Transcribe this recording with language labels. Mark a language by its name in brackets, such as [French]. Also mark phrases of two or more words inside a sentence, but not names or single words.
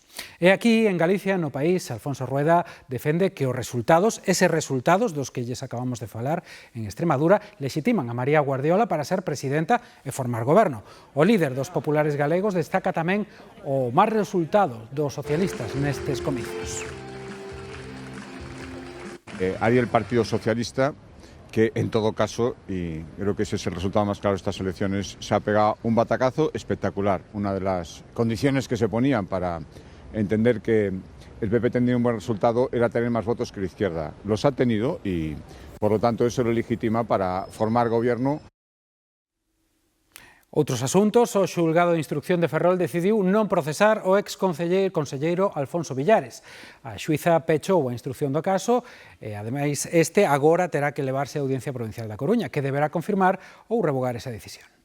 [Galician] E aquí, en Galicia, no país, Alfonso Rueda defende que os resultados, eses resultados dos que lles acabamos de falar en Extremadura, lexitiman a María Guardiola para ser presidenta e formar goberno. O líder dos populares galegos destaca tamén o máis resultado dos socialistas nestes comicios. [Spanish] Hay el Partido Socialista que en todo caso, y creo que ese es el resultado más claro de estas elecciones, se ha pegado un batacazo espectacular. Una de las condiciones que se ponían para entender que el PP tendría un buen resultado era tener más votos que la izquierda. Los ha tenido y por lo tanto eso lo legitima para formar gobierno. [Galician] Outros asuntos, o xulgado de instrucción de Ferrol decidiu non procesar o ex-conselleiro Alfonso Villares. A xuíza pechou a instrucción do caso e, ademais, este agora terá que levarse á Audiencia Provincial da Coruña, que deberá confirmar ou revogar esa decisión.